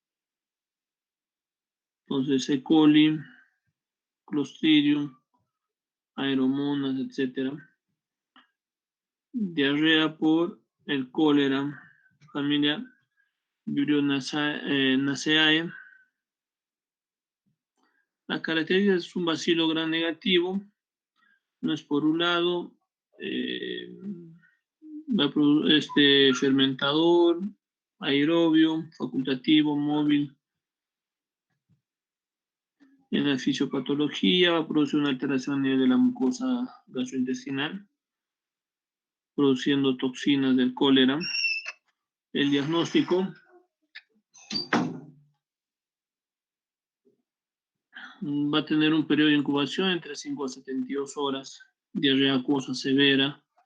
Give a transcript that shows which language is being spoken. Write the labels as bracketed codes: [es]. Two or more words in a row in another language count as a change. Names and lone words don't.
[es] Entonces, E. coli, Clostridium, Aeromonas, etc. Diarrea por el cólera, familia Vibrio-Naceae. Las características es un bacilo gram negativo, no esporulado, fermentador, aerobio, facultativo, móvil. En la fisiopatología va a producir una alteración a nivel de la mucosa gastrointestinal, produciendo toxinas del cólera. El diagnóstico va a tener un periodo de incubación entre 5 a 72 horas, diarrea acuosa severa.